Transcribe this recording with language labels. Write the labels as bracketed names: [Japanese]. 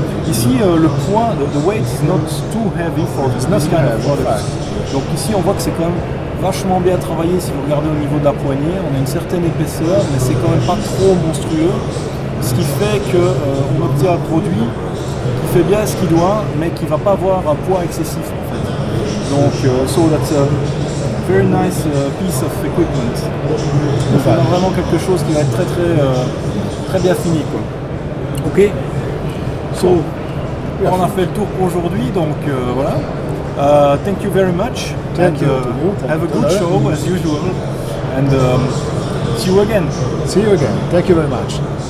[French] Ici, le poids, [English] the weight is not too heavy for this kind of product. [French] Donc ici, on voit que c'est quand même vachement bien travaillé si vous regardez au niveau de la poignée. On a une certaine épaisseur, mais c'est quand même pas trop monstrueux. Ce qui fait qu'on obtient un produit qui fait bien ce qu'il doit, mais qui ne va pas avoir un poids excessif en fait. [English] Donc, so that's a very nice piece of equipment. [French] Donc, on a vraiment quelque chose qui va être très bien fini, quoi. Ok. So, on a fait le tour pour aujourd'hui, donc voilà. [English] Thank you very much. Thank you. Have a good show as usual, and see you again. See you again. Thank you very much.